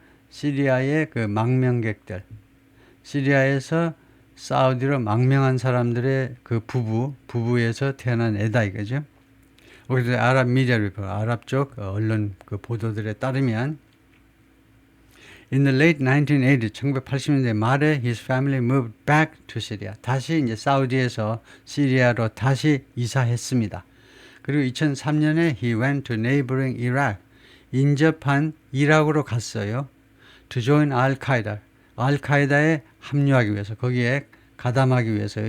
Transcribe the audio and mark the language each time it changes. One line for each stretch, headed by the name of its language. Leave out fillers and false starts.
Korean: 시리아의 그 망명객들, 시리아에서 사우디로 망명한 사람들의 그 부부에서 태어난 애다 이거죠. 그래서 아랍 미디어 리포트, 아랍 쪽 언론 그 보도들에 따르면
English: In the late 1980s,
Korean: 1980년대 말에
English: his family moved back to Syria.
Korean: 다시 이제 사우디에서 시리아로 다시 이사했습니다. 그리고 2003년에
English: he went to neighboring Iraq.
Korean: 인접한 이라크로 갔어요.
English: To join al-Qaeda.
Korean: al-Qaeda에 합류하기 위해서, 거기에 가담하기 위해서요.